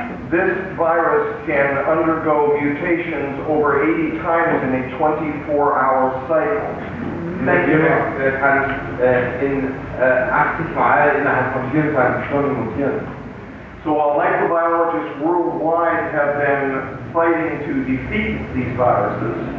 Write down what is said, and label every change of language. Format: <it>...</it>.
<en>This virus can undergo mutations over 80 times in a 24-hour cycle.</en> <de>Der Virus kann in 80 Mal innerhalb von 24 Stunden mutieren.</de> <en>So while microbiologists worldwide have been fighting to defeat these viruses,</en>